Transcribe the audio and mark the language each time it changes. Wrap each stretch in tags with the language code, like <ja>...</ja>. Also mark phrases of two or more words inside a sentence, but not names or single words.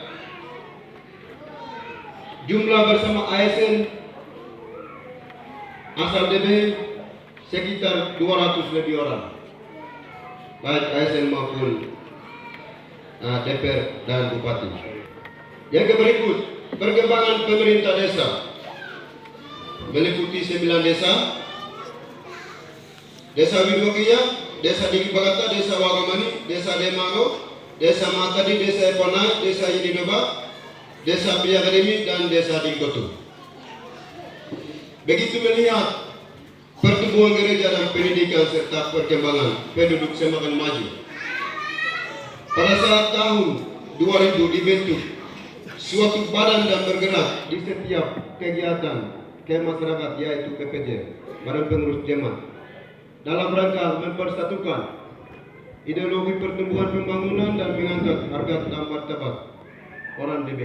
<id>Jumlah bersama ASN asal DB sekitar 200 lebih orang, baik ASN maupun DPR dan Bupati. Yang berikut perkembangan pemerintah desa meliputi 9 desa: Desa Widwakaya, Desa Diki Bagata, Desa Wagamani, Desa Demago, Desa Matadi, Desa Epanai, Desa Yedidoba, Desa Piagademi, dan Desa Dikoto. Begitu melihat pertumbuhan gereja dan pendidikan serta perkembangan penduduk semakin maju, pada saat tahun 2000 dibentuk suatu badan dan bergerak di setiap kegiatan masyarakat, yaitu PPJ, Badan Pengurus Jemaat, dalam rangka mempersatukan ideologi pertumbuhan pembangunan dan mengangkat harkat dan martabat orang DB.</id>